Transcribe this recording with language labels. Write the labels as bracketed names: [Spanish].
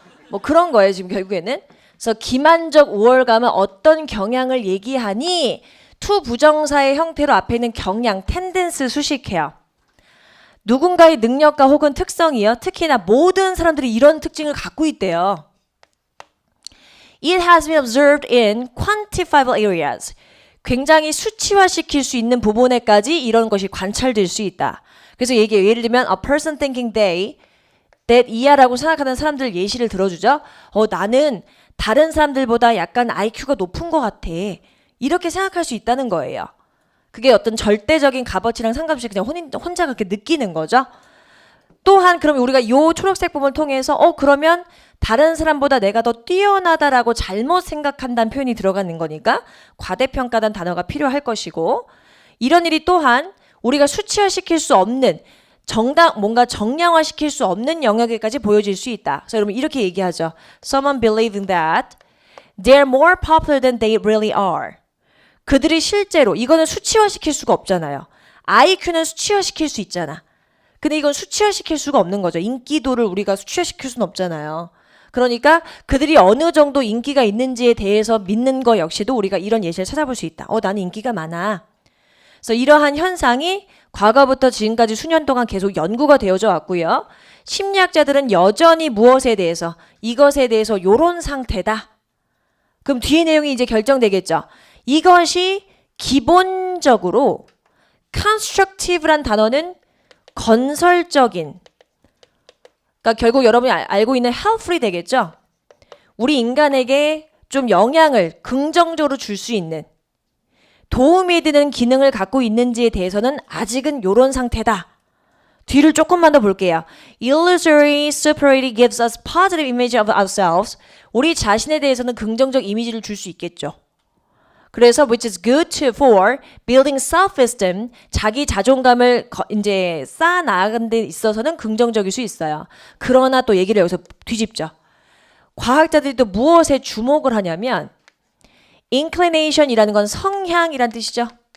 [Korean] 뭐 그런 거예요 지금 결국에는. 그래서 기만적 우월감은 어떤 경향을 얘기하니 to 부정사의 형태로 앞에 있는 경향, 텐덴스를 수식해요. 누군가의 능력과 혹은 특성이요. 특히나 모든 사람들이 이런 특징을 갖고 있대요. [English] It has been observed in quantifiable areas. [Korean] 굉장히 수치화시킬 수 있는 부분에까지 이런 것이 관찰될 수 있다. 그래서 예를 들면 [English] a person thinking that [Korean] 이하라고 생각하는 사람들 예시를 들어주죠. 나는 다른 사람들보다 약간 IQ가 높은 것 같아. 이렇게 생각할 수 있다는 거예요. 그게 어떤 절대적인 값어치랑 상관없이 그냥 혼자 그렇게 느끼는 거죠. 또한 그럼 우리가 요 초록색 부분을 통해서 그러면 다른 사람보다 내가 더 뛰어나다라고 잘못 생각한다는 표현이 들어가는 거니까 과대평가단 단어가 필요할 것이고, 이런 일이 또한 우리가 수치화시킬 수 없는 뭔가 정량화시킬 수 없는 영역에까지 보여질 수 있다. 그래서 여러분 이렇게 얘기하죠. [English] Someone believing that they're more popular than they really are. [Korean] 그들이 실제로, 이거는 수치화시킬 수가 없잖아요. IQ는 수치화시킬 수 있잖아. 근데 이건 수치화시킬 수가 없는 거죠. 인기도를 우리가 수치화시킬 수는 없잖아요. 그러니까 그들이 어느 정도 인기가 있는지에 대해서 믿는 거 역시도 우리가 이런 예시를 찾아볼 수 있다. 나는 인기가 많아. 그래서 이러한 현상이 과거부터 지금까지 수년 동안 계속 연구가 되어져 왔고요. 심리학자들은 여전히 무엇에 대해서, 이것에 대해서 요런 상태다. 그럼 뒤에 내용이 이제 결정되겠죠. 이것이 기본적으로 constructive란 단어는 건설적인, 그러니까 결국 여러분이 알고 있는 helpful이 되겠죠. 우리 인간에게 좀 영향을 긍정적으로 줄 수 있는, 도움이 되는 기능을 갖고 있는지에 대해서는 아직은 요런 상태다. 뒤를 조금만 더 볼게요. [English] Illusory superiority gives us positive image of ourselves. [Korean] 우리 자신에 대해서는 긍정적 이미지를 줄 수 있겠죠. 그래서 [English] which is good for building self-esteem, [Korean] 자기 자존감을 이제 쌓아 나가는 데 있어서는 긍정적일 수 있어요. 그러나 또 얘기를 여기서 뒤집죠. 과학자들이 또 무엇에 주목을 하냐면 inclination이라는 건 성향이란 뜻이죠.